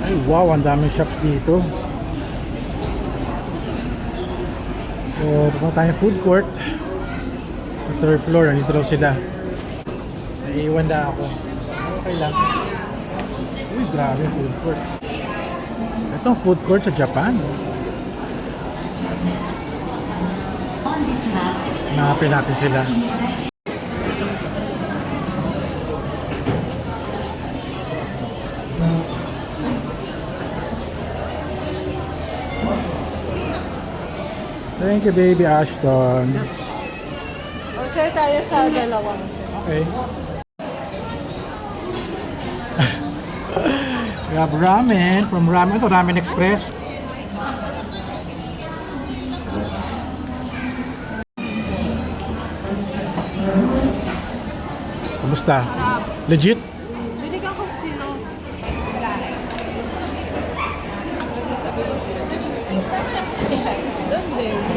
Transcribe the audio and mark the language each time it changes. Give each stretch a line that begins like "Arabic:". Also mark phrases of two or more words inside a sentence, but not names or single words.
Filipino: Wow, ang daming shops dito. So, pupunta tayong
English: food court.
Filipino: Sa third floor, nandito daw sila. Naiiwan na ako. Okay lang. Uy, grabe yung
English: food court.
Filipino: Itong
English: food court
Filipino: sa Japan.
Japanese: 本日は
Filipino: Hanapin natin sila.
English: Thank you, baby Ashton.
Filipino: O, share tayo sa dalawang. Okay.
English: We have ramen from Ramen.
Filipino: Ito, Ramen Express. Kumusta? Legit? Binigyan ko sino. Extra. Doon din.